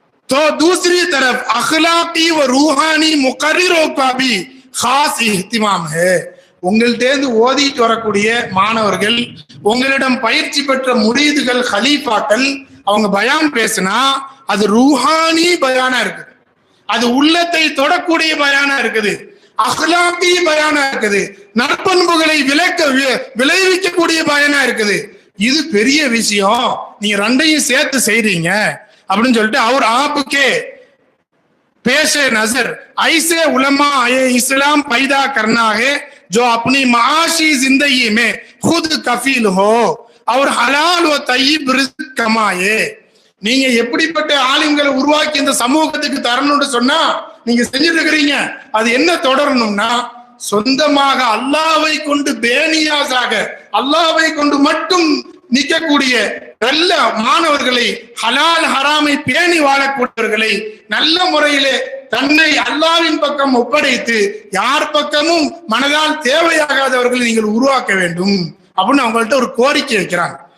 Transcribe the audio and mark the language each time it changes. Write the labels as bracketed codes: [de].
[hi] तो दूसरी तरफ अखलाकी व रूहानी मुकर्रिरों का भी खास इहतिमाम है. [ta] உங்கள்டேந்து ஓதிட்டு வரக்கூடிய மாணவர்கள், உங்களிடம் பயிற்சி பெற்ற முரீதுகள், ஹலீஃபாக்கள், அவங்க பயான் பேசினா அது ரூஹானி பயானா இருக்குது, அது உள்ளத்தை தொடக்கூடிய பயானா இருக்குது, அஹ்லாக்கி பயானா இருக்குது, நற்பண்புகளை விளைவிக்கக்கூடிய பயானா இருக்குது. இது பெரிய விஷயம், நீங்க ரெண்டையும் சேர்த்து செய்றீங்க அப்படின்னு சொல்லிட்டு அவர் ஆப்புக்கே [hi] पेशे नजर ऐसे उलमा इस्लाम पैदा करना है जो अपनी माशी जिंदगी में खुद कफील हो और हलाल व तय्यब रिज़्क कमाए. [ta] நீங்க எப்படிப்பட்ட ஆலிம்களை உருவாக்கி இந்த சமூகத்துக்கு தரணும்னு சொன்னா நீங்க செஞ்சுட்டு இருக்கிறீங்க. அது என்ன தொடரணும்னா, சொந்தமாக அல்லாஹ்வை கொண்டு பேனியாஸாக அல்லாஹ்வை கொண்டு மட்டும் நிற்கக்கூடிய நல்ல மாணவர்களை, ஹலால் ஹராமை பேணி வாழக்கூடியவர்களை, நல்ல முறையிலே தன்னை அல்லாஹ்வின் பக்கம் ஒப்படைத்து யார் பக்கமும் மனதால் தேவையாகாதவர்களை நீங்கள் உருவாக்க வேண்டும் அப்படின்னு அவங்கள்ட்ட ஒரு கோரிக்கை வைக்கிறாங்க.